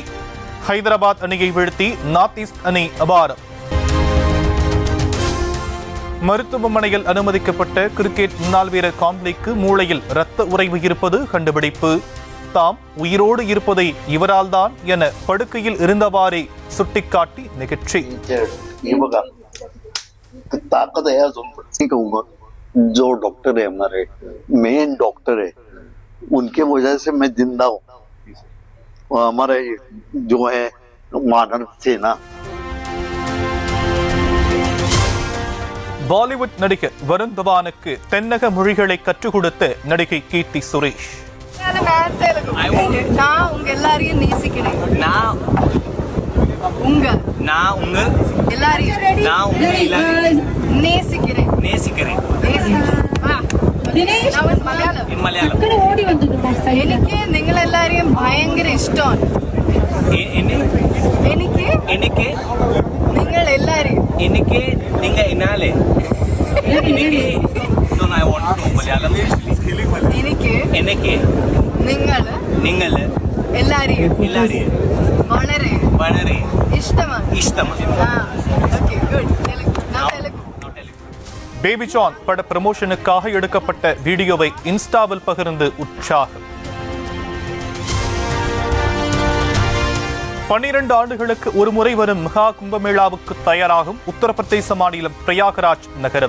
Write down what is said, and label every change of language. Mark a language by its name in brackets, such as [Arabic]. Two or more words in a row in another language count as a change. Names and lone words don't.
[Tamil] ஹைதராபாத் அணியை வீழ்த்தி நார்த் ஈஸ்ட் அணி அபாரம். மருத்துவமனையில் அனுமதிக்கப்பட்ட கிரிக்கெட் முன்னாள் வீரர் காம்ப்ளிக்கு மூளையில் இரத்த உறைவு இருப்பது கண்டுபிடிப்பு. தாம் உயிரோடு இருப்பதை இவரால் தான் என படுக்கையில் இருந்தவாறே சுட்டிக்காட்டி நிகழ்ச்சி. [Hindi] जो डॉक्टर है हमारे [English] main doctor [Hindi] है उनके वजह से मैं जिंदा हूँ. हमारे जो है मानव सेना. [Tamil] பாலிவுட் நடிகர் வருண் தவானுக்கு தென்னக மொழிகளை கற்றுக் கொடுத்த நடிகை கீர்த்தி சுரேஷ். நான் உங்க எல்லாரையும் நேசிக்கிறேன். [Malayalam] എനിക്ക് നിങ്ങളെല്ലാരെയും ഭയങ്കര ഇഷ്ടമാണ്. എനിക്ക് നിങ്ങൾ എല്ലാരെയും എനിക്ക് നിങ്ങൾ എന്നാലേ എനിക്ക് നിങ്ങൾ എല്ലാരെയും വളരെ വളരെ ഇഷ്ടമാണ്. [Tamil] பேபி ஜான் பட ப்ரமோஷனுக்காக எடுக்கப்பட்ட வீடியோவை இன்ஸ்டாவில் பகிர்ந்து உற்சாகம். 12 ஆண்டுகளுக்கு ஒரு முறை வரும் மகா கும்பமேளாவுக்கு தயாராகும் உத்தரப்பிரதேச மாநிலம் பிரயாகராஜ் நகரம்.